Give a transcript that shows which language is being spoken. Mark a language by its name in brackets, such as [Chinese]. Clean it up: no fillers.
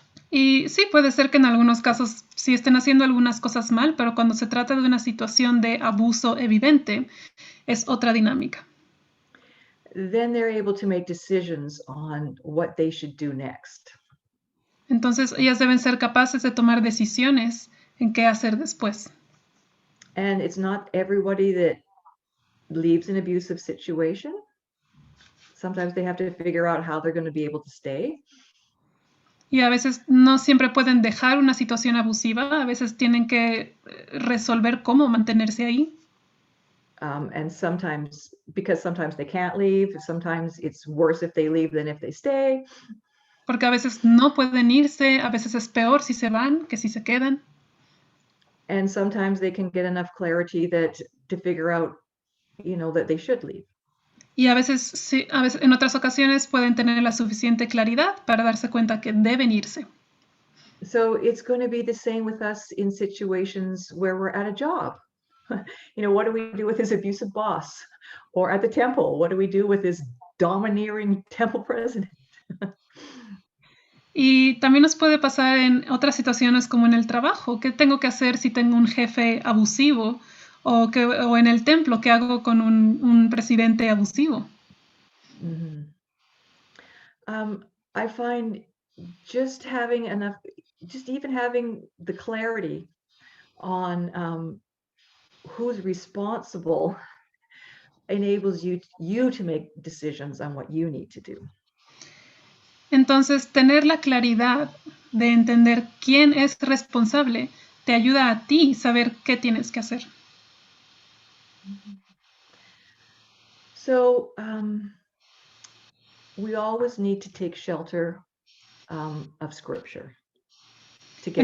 [Spanish] Y sí, puede ser que en algunos casos sí estén haciendo algunas cosas mal, pero cuando se trata de una situación de abuso evidente, es otra dinámica. [English] Then they're able to make decisions on what they should do next. [Spanish] Entonces, ellas deben ser capaces de tomar decisiones en qué hacer después. [English] And it's not everybody that leaves an abusive situation. Sometimes they have to figure out how they're going to be able to stay. [Spanish] Y a veces no siempre pueden dejar una situación abusiva, a veces tienen que resolver cómo mantenerse ahí. [English] And sometimes, because sometimes they can't leave, sometimes it's worse if they leave than if they stay. [Spanish] Porque a veces no pueden irse, a veces es peor si se van que si se quedan. [English] And sometimes they can get enough clarity to figure out, that they should leave. [Spanish] Y a veces, sí, en otras ocasiones pueden tener la suficiente claridad para darse cuenta que deben irse. [English] So it's going to be the same with us in situations where we're at a job. What do we do with this abusive boss? Or at the temple, what do we do with this domineering temple president? [Spanish] Y también nos puede pasar en otras situaciones como en el trabajo. ¿Qué tengo que hacer si tengo un jefe abusivo? O en el templo, ¿qué hago con un presidente abusivo? Mm-hmm. [English] I find just even having the clarity on who's responsible enables you to make decisions on what you need to do. [Spanish] Entonces, tener la claridad de entender quién es responsable te ayuda a ti saber qué tienes que hacer. [English] So we always need to take shelter of Scripture to get